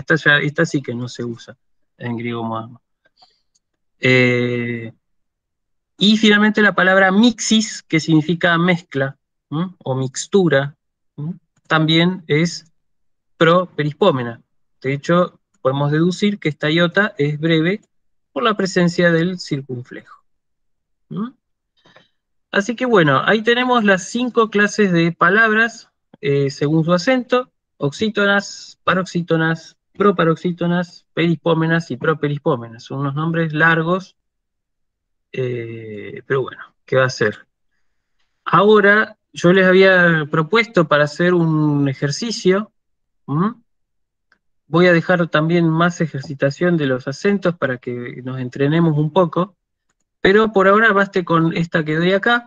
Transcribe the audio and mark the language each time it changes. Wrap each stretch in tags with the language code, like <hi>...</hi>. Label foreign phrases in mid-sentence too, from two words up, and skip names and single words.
<es>Esta sí que no se usa en griego moderno. Y finalmente la palabra mixis, que significa mezcla o mixtura, también es properispómena. De hecho, podemos deducir que esta iota es breve por la presencia del circunflejo. Así que bueno, ahí tenemos las 5 clases de palabras según su acento: oxítonas, paroxítonas, proparoxítonas, perispómenas y properispómenas. Son unos nombres largos, pero bueno, ¿qué va a ser? Ahora, yo les había propuesto para hacer un ejercicio. Voy a dejar también más ejercitación de los acentos para que nos entrenemos un poco, pero por ahora baste con esta que doy acá.</es>